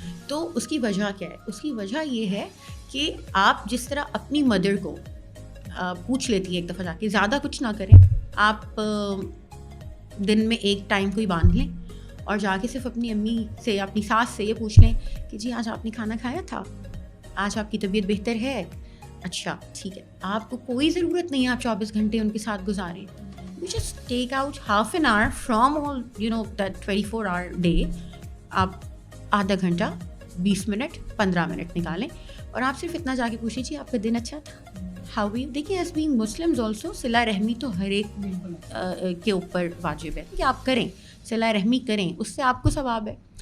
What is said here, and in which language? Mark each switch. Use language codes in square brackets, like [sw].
[ur] تو اس کی وجہ کیا ہے؟ اس کی وجہ یہ ہے کہ آپ جس طرح اپنی مدر کو پوچھ لیتی ہے ایک دفعہ جا کے, زیادہ کچھ نہ کریں, آپ دن میں ایک ٹائم کوئی باندھ لیں اور جا کے صرف اپنی امی سے, اپنی ساس سے یہ پوچھ لیں کہ جی آج آپ نے کھانا کھایا تھا, آج آپ کی طبیعت بہتر ہے, اچھا ٹھیک ہے. آپ کو کوئی ضرورت نہیں ہے آپ 24 گھنٹے ان کے ساتھ گزاریں. [en] You just take out half an hour from all that 24-hour day. [ur] آپ آدھا گھنٹہ 20 منٹ 15 منٹ نکالیں اور آپ صرف اتنا جا کے پوچھیں جی آپ کا دن اچھا تھا, ہاؤ وی. دیکھیے, [en] as being Muslims also [ur] صلہ رحمی تو ہر ایک کے اوپر واجب ہے کہ آپ کریں, صلہ رحمی کریں, اس سے آپ کو ثواب ہے.